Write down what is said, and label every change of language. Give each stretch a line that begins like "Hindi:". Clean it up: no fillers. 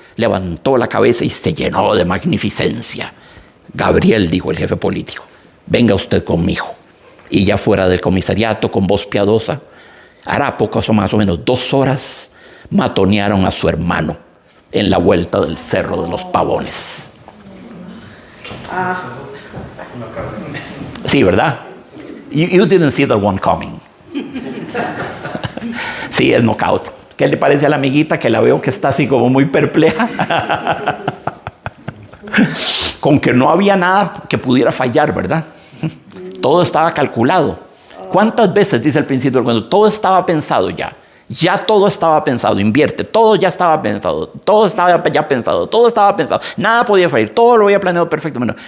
Spanish: Levantó la cabeza y se llenó de magnificencia. Gabriel, dijo el jefe político, venga usted conmigo. Y ya fuera del comisariato, con voz piadosa, hará pocas o más o menos 2 horas, matonearon a su hermano en la vuelta del Cerro de los Pavones. Sí, ¿verdad?
English: You didn't see that one coming.
Spanish: Sí, es knockout. ¿Qué le parece a la amiguita que la veo que está así como muy perpleja? Con que no había nada que pudiera fallar, ¿verdad? Todo estaba calculado. ¿Cuántas veces dice al principio del cuento? Todo estaba pensado ya. Ya todo estaba pensado, invierte, todo ya estaba pensado, todo estaba ya pensado, todo estaba pensado, nada podía fallar, todo lo había planeado perfectamente.